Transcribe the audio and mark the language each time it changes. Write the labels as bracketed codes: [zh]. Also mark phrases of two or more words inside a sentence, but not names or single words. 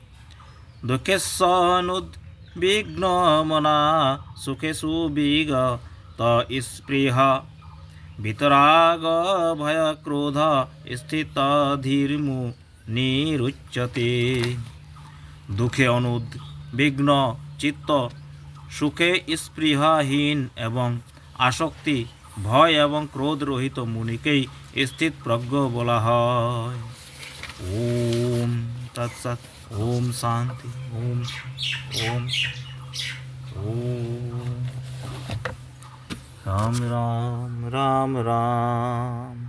[sa] দুঃখেষনুদ্বিগ্নমনা সুখেষু বিগত স্পৃহা বিতরাগ ভয় ক্রোধ স্থিতধীর্মুনিরুচ্যতে। [bn] দুঃখে অনুদ্বিগ্ন চিত্ত, সুখে স্পৃহাহীন এবং আসক্তি, ভয় এবং ক্রোধ রহিত মুনিকেই স্থিতপ্রজ্ঞ বলা হয়। [sa] ওম তৎসৎ। ওম শান্তি। ওম ওম ওম রাম রাম রাম রাম।